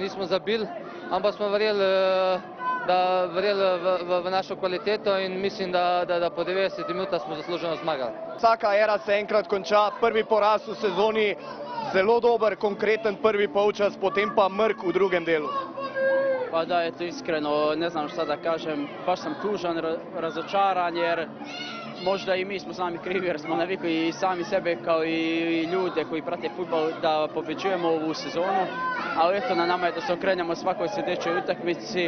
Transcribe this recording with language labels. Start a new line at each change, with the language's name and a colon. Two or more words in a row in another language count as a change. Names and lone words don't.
Slovenian: Nismo zabili, ampak smo verjeli v našo kvaliteto, in mislim, da po 90 minutah smo zasluženo zmagali. Vsaka era se enkrat konča, prvi poraz v sezoni, zelo dober, konkreten prvi polčas, potem pa mrk v drugem delu.
Serbian: Pa da, eto, iskreno, ne znam šta da kažem, baš sam tužan, razočaran, jer možda i mi smo sami krivi, jer smo navikli i sami sebe kao i ljude koji prate fudbal da pobeđujemo ovu sezonu, ali eto, na nama je da se okrenemo svakoj sljedećoj utakmici.